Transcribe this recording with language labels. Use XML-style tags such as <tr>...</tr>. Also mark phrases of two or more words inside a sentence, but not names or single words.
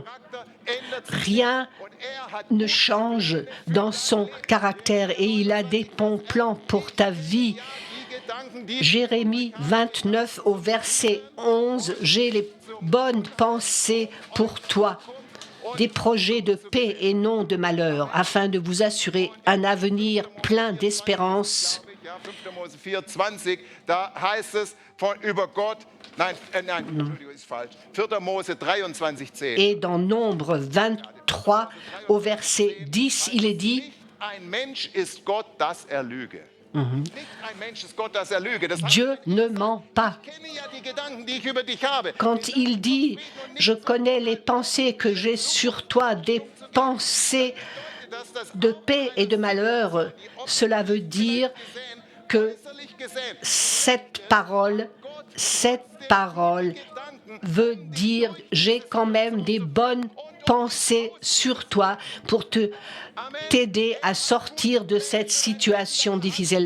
<fr>Rien ne change dans son caractère et il a des bons plans pour ta vie. Jérémie 29 au verset 11, j'ai les bonnes pensées pour toi, des projets de paix et non de malheur, afin de vous assurer un avenir plein d'espérance.</fr> <de>5. Mose 4, 20, da heißt es über Gott, Entschuldigung, ist falsch. 4. Mose 23, 10.</de> <fr>Et dans Nombre 23, au verset 10, il est dit</fr> <de>Ein Mensch ist Gott, dass er lüge. Nicht ein Mensch ist Gott, dass er lüge.</de> <fr>Dieu ne ment pas.</fr> <de>Ich kenne ja die Gedanken, die ich über dich habe.</de> <fr>Quand il dit « Je connais les pensées que j'ai sur toi, des pensées de paix et de malheur », cela veut dire que cette parole veut dire « J'ai quand même des bonnes pensées sur toi pour t'aider à sortir de cette situation difficile.</fr>